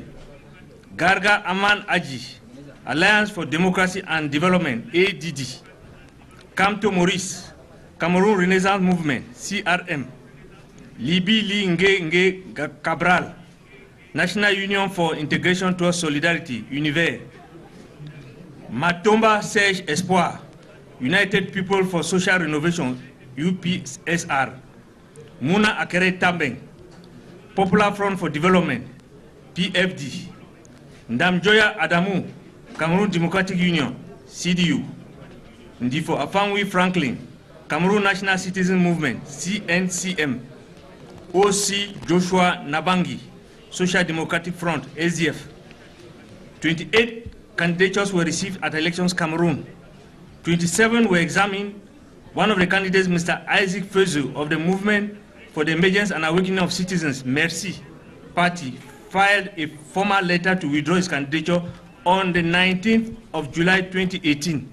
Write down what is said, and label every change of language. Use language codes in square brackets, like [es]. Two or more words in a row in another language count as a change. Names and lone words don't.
[en] Garga Aman Adji, Alliance for Democracy and Development, ADD. Kamto Maurice, Cameroon Renaissance Movement, CRM. Libili Nge Cabral, National Union for Integration Towards Solidarity, Univers. Matomba Serge Espoir, United People for Social Renovation, UPSR. Mouna Akere Tambeng, Popular Front for Development, PFD. Ndamjoya Adamou, Cameroon Democratic Union, CDU. Ndifo Afanwi Franklin, Cameroon National Citizen Movement, CNCM. OC Joshua Nabangi, Social Democratic Front, SDF. 28 candidatures were received at Elections Cameroon. 27 were examined. One of the candidates, Mr. Isaac Fezu of the Movement for the Emergence and Awakening of Citizens, Mercy Party, filed a formal letter to withdraw his candidature on the 19th of July 2018.